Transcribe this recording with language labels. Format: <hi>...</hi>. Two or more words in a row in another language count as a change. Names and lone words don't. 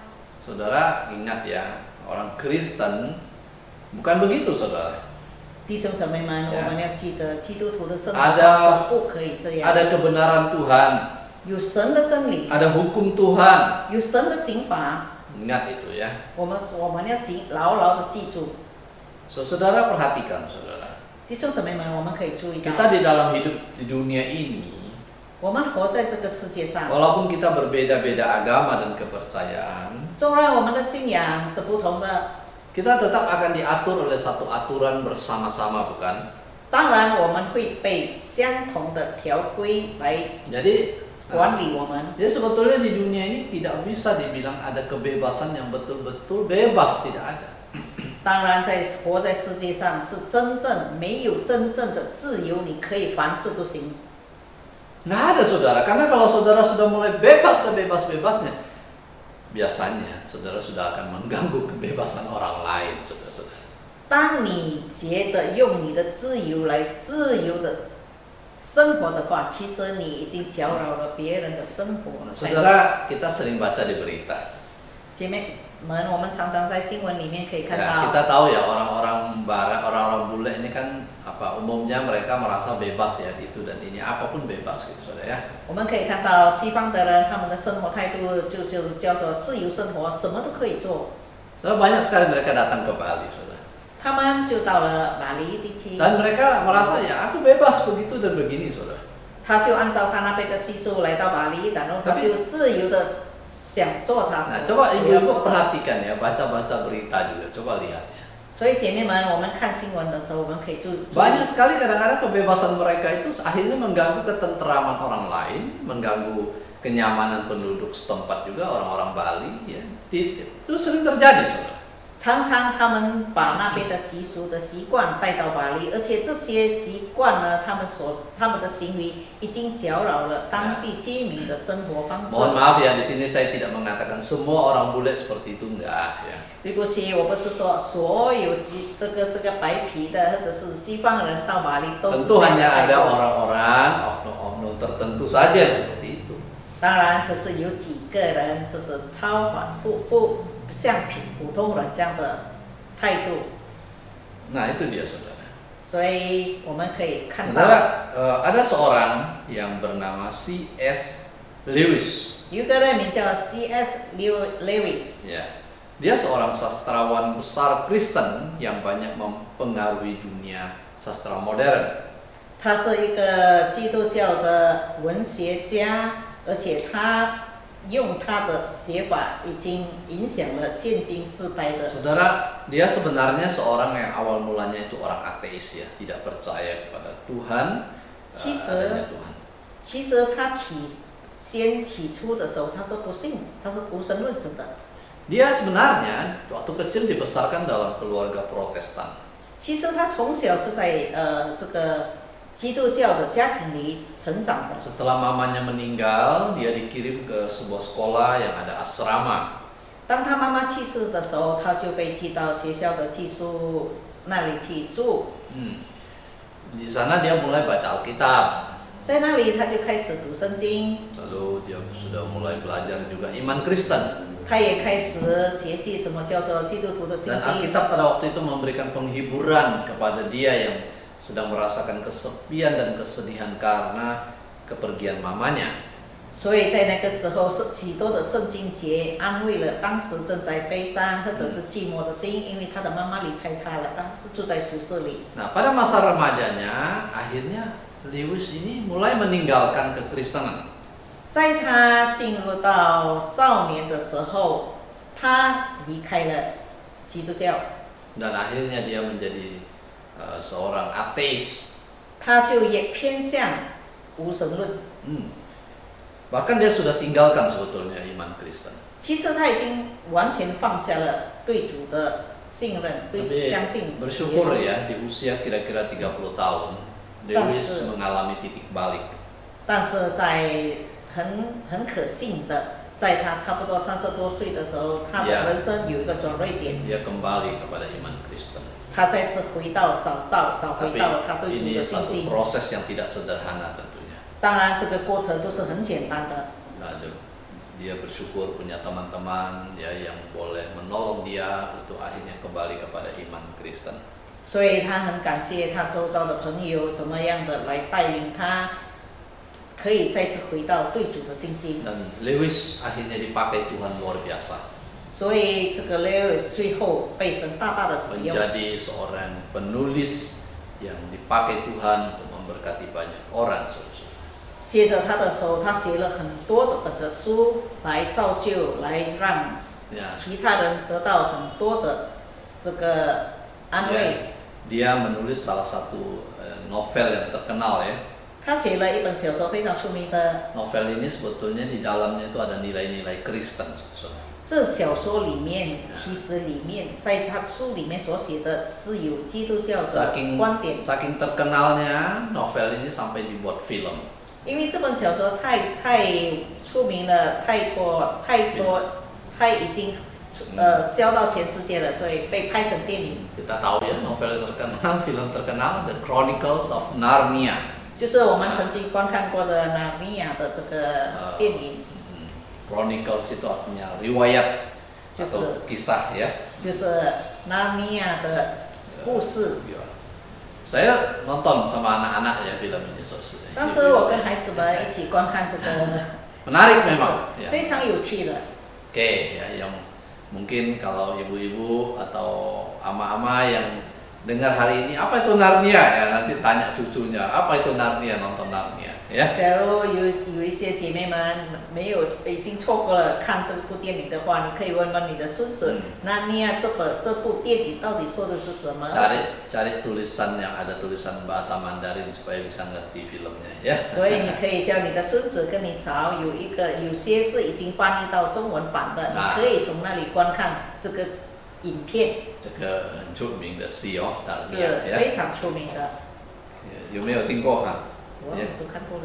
<id>Saudara ingat ya, orang Kristen bukan begitu saudara.</id> <zh>弟兄姊妹们，</zh> <id>Ya.</id> <zh>我们要记得，基督徒的生活</zh> <id>Ada-</id> <zh>方式不可以这样。</zh> <id>Ada kebenaran Tuhan,</id> <zh>有神的真理，</zh> <id>ada hukum Tuhan.</id> <zh>有神的刑罚，</zh> <id>Ingat itu ya.</id> <zh>我们要牢牢的记住。</zh> <id>Saudara perhatikan saudara.</id> <zh>弟兄姊妹们，我们可以注意</zh> <id>Kita</id> <zh>到，</zh> <id>di dalam hidup di dunia ini,</id> <zh>我们活在这个世界上，</zh> <id>walaupun kita berbeda-beda agama dan kepercayaan,</id> <zh>纵然我们的信仰是不同的，</zh> <id>kita tetap akan diatur oleh satu aturan bersama-sama, bukan?</id> <zh>当然我们会被相同的条规来</zh> <id>Jadi</id> <zh>管理我们。</zh> <id>ya sebetulnya di dunia ini tidak bisa dibilang ada kebebasan yang betul-betul bebas, tidak ada.</id> <zh>当然，活在世界上是没有真正的自由，你可以凡事都行。</zh> <id>Nggak ada saudara, karena kalau saudara sudah mulai bebas sebebas-bebasnya, biasanya saudara sudah akan mengganggu kebebasan orang lain, saudara-saudara.</id> <zh>当你觉得用你的自由来自由的生活的话，其实你已经搅扰了别人的生活。</zh> <id>Saudara, kita sering baca di berita.</id> <zh>姐妹们，我们常常在新闻里面可以看</zh> <id>Ya,</id> <zh>到，</zh> <id>kita tahu ya orang-orang barat, orang-orang bule ini kan umumnya mereka merasa bebas ya itu dan ini apapun bebas gitu saudara ya.</id> <zh>我们可以看到西方的人，他们的生活态度就是叫做自由生活，什么都可以做。</zh> <id>Saudara, banyak sekali mereka datang ke Bali, saudara.</id> <zh>他们就到了马里地区，</zh> <id>Dan mereka merasa ya aku bebas begitu dan begini, saudara.</id> <zh>他就按照他那边的习俗来到马里，然后他就自由的想做他</zh> <id>Nah,</id> <zh>所</zh> <id>coba</id> <zh>要</zh> <id>ibu-ibu</id> <zh>做的。</zh> <id>perhatikan ya, baca-baca berita juga, coba lihat ya.</id> <zh>所以姐妹们，我们看新闻的时候，我们可以注意。</zh> <id>Banyak sekali kadang-kadang kebebasan mereka itu akhirnya mengganggu ketenteraman orang lain, mengganggu kenyamanan penduduk setempat juga orang-orang Bali ya. Itu sering terjadi, saudara.</id> <zh>常常他们把那边的习俗的习惯带到巴黎，而且这些习惯呢，他们的行为已经搅扰了当地居民的生活方式。</zh> <id>Mohon maaf ya, di sini saya tidak mengatakan semua orang bule seperti itu, enggak ya.</id> <zh>对不起，我不是说所有这个白皮的或者是西方人到巴黎都是</zh> <id>Tentu</id> <zh>这样的</zh> <id>hanya</id> <zh>态</zh> <id>ada</id> <zh>度。</zh> <id>orang-orang, oknum-oknum tertentu saja yang seperti itu.</id> <zh>当然，只是有几个人就是不像普通人这样的态度。</zh> <id>Nah itu dia saudara.</id> <zh>所以我们可以看到。</zh> <id>Saudara, ada seorang yang bernama C.S. Lewis.</id> <zh>有一个人名叫 C.S. Lewis，</zh> <id>Ya. Dia seorang sastrawan besar Kristen yang banyak mempengaruhi dunia sastra modern.</id> <zh>他是一个基督教的文学家，而且他用他的写法已经影响了现今世代的。</zh> <id>Saudara, dia sebenarnya seorang yang awal mulanya itu orang ateis ya, tidak percaya kepada Tuhan, adanya Tuhan.</id> <zh>其实他起初的时候，他是不信，他是无神论者的。</zh> <id>Dia sebenarnya waktu kecil dibesarkan dalam keluarga Protestan.</id> <zh>其实他从小是在这个基督教的家庭里成长的。</zh> <id>Setelah mamanya meninggal, dia dikirim ke sebuah sekolah yang ada asrama.</id> <zh>当他妈妈去世的时候，他就被寄到学校的寄宿那里去住。</zh> <id>Di sana dia mulai baca Alkitab.</id> <zh>在那里他就开始读圣经，</zh> <id>Lalu dia sudah mulai belajar juga iman Kristen.</id> <zh>他也开始学习什么叫做基督徒的信</zh> <id>Dan</id> <zh>息。</zh> <id>Alkitab pada waktu itu memberikan penghiburan kepada dia yang sedang merasakan kesepian dan kesedihan karena kepergian mamanya.</id> <zh>所以在那个时候，是许多的圣经节安慰了当时正在悲伤或者是寂寞的心，因为他的妈妈离开他了，当时住在宿舍里。</zh> <id>Nah, pada masa remajanya, akhirnya Lewis ini mulai meninggalkan kekristenan.</id> <zh>在他进入到少年的时候，他离开了基督教，</zh> <id>Dan akhirnya dia menjadi seorang ateis.</id> <zh>他就也偏向无神论。</zh> <id>Bahkan dia sudah tinggalkan sebetulnya iman Kristen.</id> <zh>其实他已经完全放下了对主的信任，对</zh> <id>Tapi</id> <zh>相信耶</zh> <id>bersyukur</id> <zh>稣。</zh> <id>ya, di usia kira-kira 30 tahun, Lewis mengalami titik balik.</id> <zh>但是在很可信的，在他差不多30多岁的时候，他的 Yeah. 人生有一个转捩点，</zh> <id>Dia kembali kepada iman Kristen.</id> <zh>他再次找回到他</zh> <id>Tapi</id> <zh>对主</zh> <id>ini</id> <zh>的信</zh> <id>satu</id> <zh>心。</zh> <id>proses yang tidak sederhana tentunya.</id> <zh>当然，这个过程不是很简单的。</zh> <id>Nah, dia bersyukur punya teman-teman ya yang boleh menolong dia untuk akhirnya kembali kepada iman Kristen.</id> <zh>所以他很感谢他周遭的朋友怎么样的来带领他，可以再次回到对主的信心。</zh> <id>Dan Lewis akhirnya dipakai Tuhan luar biasa</id> <zh>所以这个 Lewis 最后被神大大的使用，</zh> <id>menjadi seorang penulis yang dipakai Tuhan untuk memberkati banyak orang.</id> <zh>接着他的手，他写了很多的本的书来造就，来让</zh> <id>Ya,</id> <zh>其他人得到很多的这个安慰。</zh> <id>dia menulis salah satu novel yang terkenal ya.</id> <zh>他写了一本小说非常出名的，</zh> <id>Novel ini sebetulnya di dalamnya itu ada nilai-nilai Kristen.</id> <zh>这小说里面其实里面在他书里面所写的是有基督教的</zh> <id>Saking</id> <zh>观点，</zh> <id>terkenalnya novel ini sampai dibuat film.</id> <zh>因为这本小说太出名了，太多，它已经销到全世界了，所以被拍成电影。</zh> <id>Kita tahu ya novel terkenal, film terkenal, The Chronicles of Narnia.</id> <zh>就是我们曾经观看过的《纳尼亚》的这个电影，</zh> <id>Chronicles itu artinya riwayat atau kisah ya.</id> <zh>就是纳尼亚的故事。</zh> <id>Saya nonton sama anak-anak ya film ini, saudara. 当时我跟孩子们一起观看这个， Menarik memang. Ya.</id> <zh>非常有趣的。</zh> <id>Oke, ya yang mungkin kalau ibu-ibu atau ama-ama yang dengar hari ini apa itu Narnia ya, nanti tanya cucunya apa itu Narnia, nonton Narnia ya.</id> <zh>假如有一些姐妹们没有已经错过了看这部电影的话，你可以问问你的孙子，纳尼亚这部电影到底说的是什么？</zh> <id>Cari tulisan yang ada tulisan bahasa Mandarin supaya bisa ngerti filmnya ya.</id> <zh>所以你可以叫你的孙子跟你找有些是已经翻译到中文版的，你可以从那里观看这个影片。这个很出名的戏哦，这 Narnia 非</zh> <id>ya.</id> <zh>常出名的，有没有听过哈？我都看过了。</zh>